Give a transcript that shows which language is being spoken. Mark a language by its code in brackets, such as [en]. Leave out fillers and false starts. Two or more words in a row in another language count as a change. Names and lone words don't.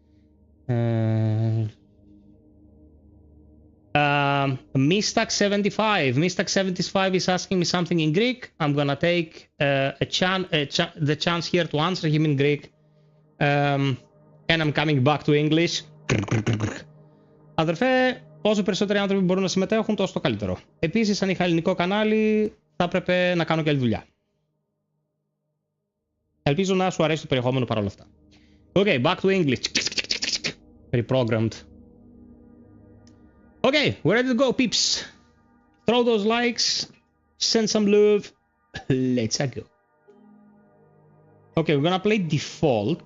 [en] Mista 75. Mista 75 is asking me something in Greek. I'm gonna take the chance here to answer him in Greek. And I'm coming back to English. [el] Αδερφέ, όσο περισσότεροι άνθρωποι μπορούν να συμμετέχουν, τόσο το καλύτερο. Επίσης, αν είχα ελληνικό κανάλι, θα έπρεπε να κάνω και άλλη δουλειά. Ελπίζω να σου αρέσει το περιεχόμενο παρόλα αυτά. [en] Okay, back to English. Reprogrammed. Okay, we're ready to go, peeps. Throw those likes, send some love. Let's go. Okay, we're gonna play default.